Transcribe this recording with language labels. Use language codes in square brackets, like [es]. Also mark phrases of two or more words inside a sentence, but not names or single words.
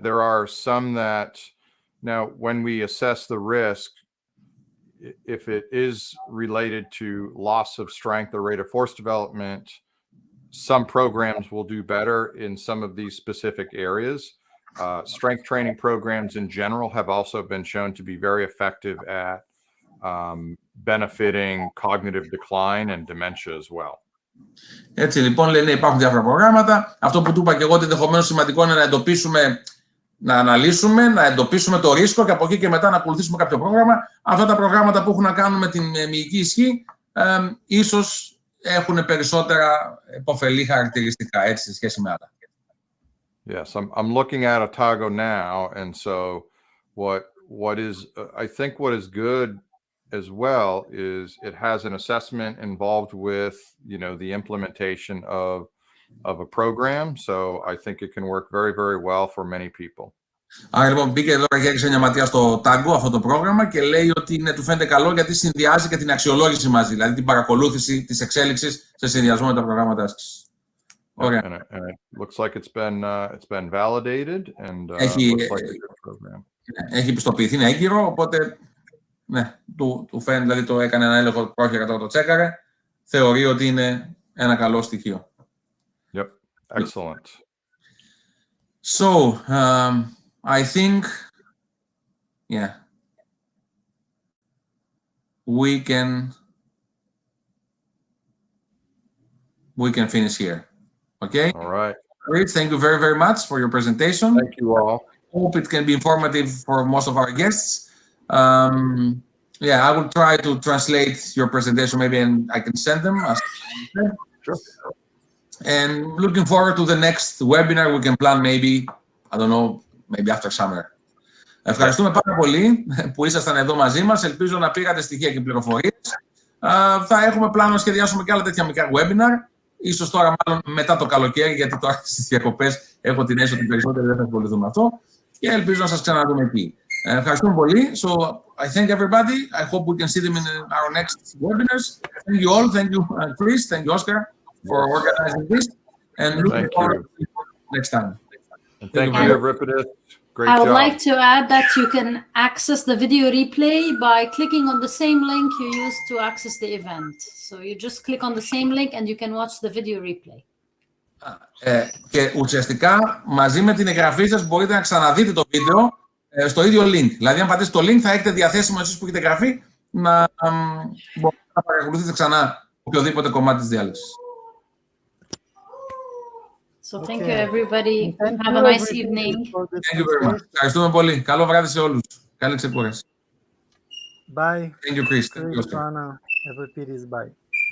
[en] There are some that, now when we assess the risk, if it is related to loss of strength or rate of force development, some programs will do better in some of these specific areas. Strength training programs in general have also been shown to be very effective at benefiting cognitive decline and dementia as well. [el] Έτσι λοιπόν λένε υπάρχουν διάφορα προγράμματα. Αυτό που του είπα και εγώ ότι ενδεχομένως σημαντικό είναι να εντοπίσουμε, να αναλύσουμε, να εντοπίσουμε το ρίσκο και από εκεί και μετά να ακολουθήσουμε κάποιο πρόγραμμα. Αυτά τα προγράμματα που έχουν να κάνουν με την μυϊκή ισχύ ίσως έχουν περισσότερα υποφελή χαρακτηριστικά έτσι σε σχέση με άλλα. [en] Yes, I'm looking at Otago now, and so what is I think what is good as well is it has an assessment involved with, the implementation of a program. So I think it can work very, very well for many people. [el] Άρα λοιπόν μπήκε εδώ και έριξε μια ματιά στο Tango αυτό το πρόγραμμα και λέει ότι του φαίνεται καλό γιατί συνδυάζει και την αξιολόγηση μαζί, δηλαδή την παρακολούθηση της εξέλιξης σε συνδυασμό με τα προγράμματα άσκησης. Ωραία. [en] And it looks like it's been validated and looks like a good program. [el] Έχει πιστοποιηθεί, είναι έγκυρο, οπότε ναι, του φαίνεται, δηλαδή το έκανε ένα έλεγχο πρόχειρα, τώρα το τσέκαρε, θεωρεί ότι είναι ένα καλό στοιχείο. [en] Yep, excellent. So, I think, yeah, we can finish here. Okay? All right. Great. Thank you very, very much for your presentation. Thank you all. Hope it can be informative for most of our guests. Yeah, I will try to translate your presentation maybe and I can send them. Sure. And looking forward to the next webinar we can plan maybe, I don't know, maybe after summer. [el] Ευχαριστούμε πάρα πολύ που ήσασταν εδώ μαζί μας. Ελπίζω να πήρατε στοιχεία και πληροφορίες. Θα έχουμε πλάνο να σχεδιάσουμε και άλλα τέτοια μικρά webinar. Ίσως τώρα μάλλον μετά το καλοκαίρι, γιατί τώρα στις διακοπές έχω την αίσθηση ότι περισσότεροι δεν θα ασχοληθούν με αυτό. Και ελπίζω να σας ξαναδούμε εκεί. Ευχαριστούμε πολύ. [en] So, I thank everybody. I hope we can see them in our next webinars. Thank you all. Thank you, Chris. Thank you, Oscar, for organizing this. And looking forward to next time. And thank you, Euripides. Great I would job. like to add that you can access the video replay by clicking on the same link you used to access the event. So you just click on the same link and you can watch the video replay. [el] Και ουσιαστικά μαζί με την εγγραφή σας μπορείτε να ξαναδείτε το βίντεο στο ίδιο link. Δηλαδή, αν πατήσετε το link, θα έχετε διαθέσιμο εσείς που έχετε εγγραφεί να μπορείτε να παρακολουθείτε ξανά οποιοδήποτε κομμάτι της διάλεξης. [en] So thank you everybody. Have a nice evening. Thank you very much. [el] Ευχαριστούμε πολύ. Καλό βράδυ σε όλους. Καλή ξεκούραση. [en] Bye. Thank you, Chris. Thank you, Oscar. Euripides, bye.